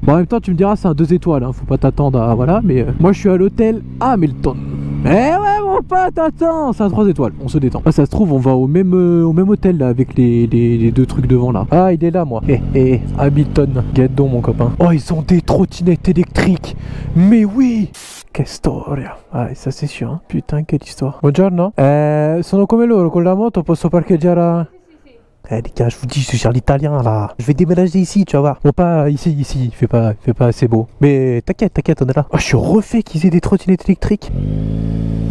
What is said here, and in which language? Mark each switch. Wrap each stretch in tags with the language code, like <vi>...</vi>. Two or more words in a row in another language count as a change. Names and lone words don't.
<fr>Bon, en même temps, tu me diras, c'est un 2 étoiles. Hein, faut pas t'attendre à. Voilà, mais moi, je suis à l'hôtel Hamilton. Eh ouais mon pote, attends, c'est un 3 étoiles, on se détend. Ah, ça se trouve on va au même hôtel là avec les deux trucs devant là. Ah il est là moi. Hamilton, Guédon mon copain. Oh ils ont des trottinettes électriques. Mais oui.</fr> <it>Che storia.</it> <fr>Ah ça c'est sûr hein. Putain quelle histoire.</fr> <it>Buongiorno. Sono come loro con la moto, posso parcheggiare.</it> <fr>Les gars, je vous dis, je gère l'italien là. Je vais déménager ici, tu vas voir. Bon, pas ici, il fait pas assez beau. Mais t'inquiète, on est là. Oh, je suis refait qu'ils aient des trottinettes électriques.</fr>